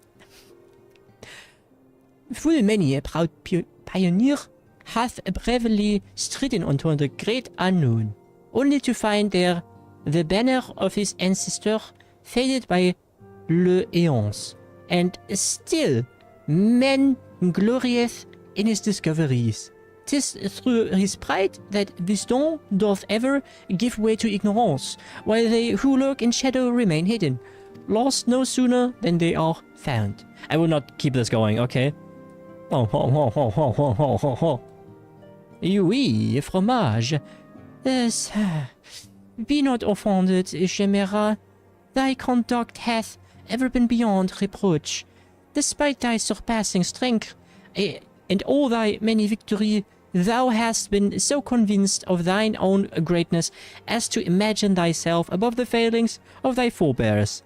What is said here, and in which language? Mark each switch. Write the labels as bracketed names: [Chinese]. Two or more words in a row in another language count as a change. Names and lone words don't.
[English] Full many a proud pioneer hath bravely stridden unto the great unknown, only to find there the banner of his ancestor faded by le éons, and still men glorieth in his discoveries. 'Tis through his pride that wisdom doth ever give way to ignorance, while they who lurk in shadow remain hidden, lost no sooner than they are found. I will not keep this going, okay? Oh, ho, ho, ho, ho, ho, ho, ho, ho. [French] Oui, fromage. [English] Yes. Be not offended, Chimera. Thy conduct hath ever been beyond reproach. Despite thy surpassing strength, and all thy many victories, thou hast been so convinced of thine own greatness as to imagine thyself above the failings of thy forebears.